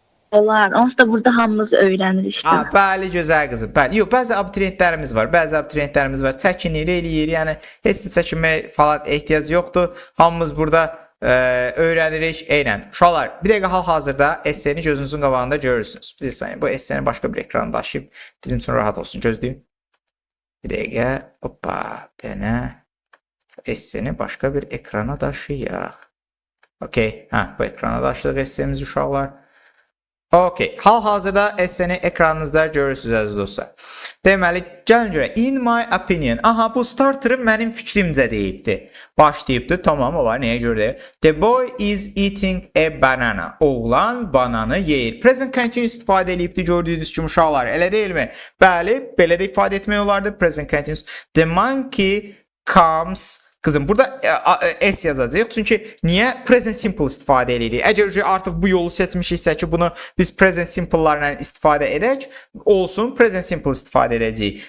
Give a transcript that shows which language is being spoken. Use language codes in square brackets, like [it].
[az] Olar. Onsuz da burada hamımız öyrənirik işte. Bəli, gözəl qızım. Bəli. Yox, bəzi abituriyentlərimiz var. Çəkinir, eləyir. Yəni heç də çəkinmək falan ehtiyac yoxdur. Hamımız burada öyrənirik. Eynən. Uşaqlar, bir dəqiqə hal-hazırda esseni gözünüzün qabağında görürsünüz. Biz bu esseni başqa bir ekrana daşıyıb bizim üçün rahat olsun. Gözləyin. Bir dəqiqə. Hoppa, dənə. Esseni başqa bir ekrana daşıyaq. Okey. Bu ekrana daşıdıq essemizi uşaqlar. Okey. Hal-hazırda esseni ekranınızda görürsünüz əziz dostlar. Deməli, gəlin görə. [en] In my opinion. [az] Bu starterı mənim fikrimcə deyibdi. Başlayıbdı. Tamam, olar. Nəyə görə deyib? [en] The boy is eating a banana. [az] Oğlan bananı yeyir. Present continuous istifadə edibdi gördüyünüz kimi uşaqlar. Elə deyilmi? Bəli, belə də ifadə etmək olardı. Present continuous. [en] The monkey comes. [az] Qızım, burada S yazacağıq. Çünki niyə present simple istifadə edirik? Əgər artıq bu yolu seçmişiksə ki, bunu biz present simple'larla istifadə edək, olsun, present simple istifadə edəcəyik.